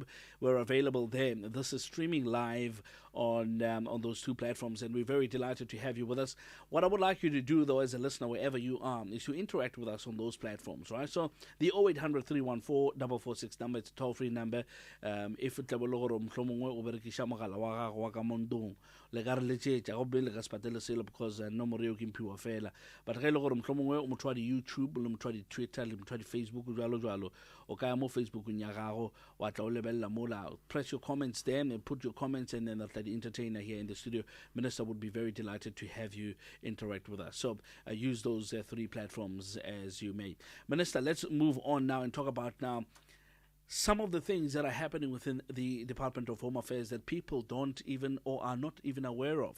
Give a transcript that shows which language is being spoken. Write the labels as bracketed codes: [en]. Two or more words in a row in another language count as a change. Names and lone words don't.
[en] We're available there. This is streaming live on those 2 platforms, and we're very delighted to have you with us. What I would like you to do, though, as a listener, wherever you are, is to interact with us on those platforms, right? So the 0800 314 446 number, it's a toll-free number. remember, if it [nso] le gore mohlomongwe o berekisha mogala wa gago wa ka mo ntlong le ka re letšetša go be le ka se patele selo because nomoro eo ke mphiwa fela, but ge e le gore mohlomongwe o motho wa di-YouTube le motho wa di-Twitter le motho wa di-Facebook jalo o ka ya mo Facebookong ya gago wa tla o lebelela mola, [en] press your comments there and put your comments, and then the entertainer here in the studio, Minister, would be very delighted to have you interact with us. So use those three platforms as you may. Minister, let's move on now and talk about now some of the things that are happening within the Department of Home Affairs that people don't even or are not even aware of.